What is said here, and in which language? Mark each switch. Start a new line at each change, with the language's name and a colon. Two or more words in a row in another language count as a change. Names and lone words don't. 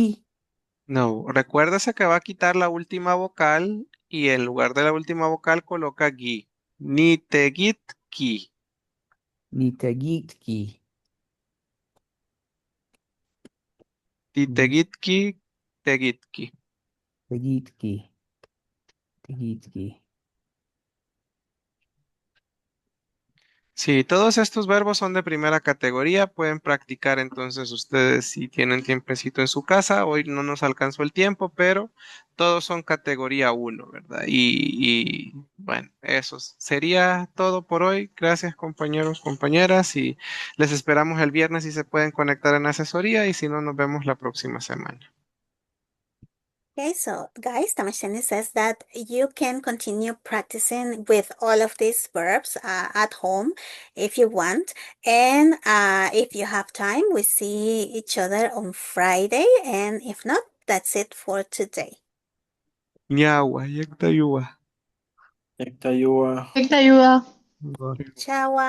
Spanish: No, recuérdese que va a quitar la última vocal y en lugar de la última vocal coloca gi.
Nahuatl languages: Ni tegitki. Ni tegitki. Ti Ni tegitki, tegitki. tegitki. Tegitki.
Spanish: Sí, todos estos verbos son de primera categoría. Pueden practicar entonces ustedes si tienen tiempecito en su casa. Hoy no nos alcanzó el tiempo, pero todos son categoría uno, ¿verdad? Y bueno, eso sería todo por hoy. Gracias compañeros, compañeras y les esperamos el viernes si se pueden conectar en asesoría y si no, nos vemos la próxima semana.
English: Okay, so guys, Tamashani says that you can continue practicing with all of these verbs at home if you want. And if you have time, we see each other on Friday. And if not, that's it for today.
Nahuatl languages: Ñawa, yectayuwa. Ectayua. Te ayuda.
English: Ciao.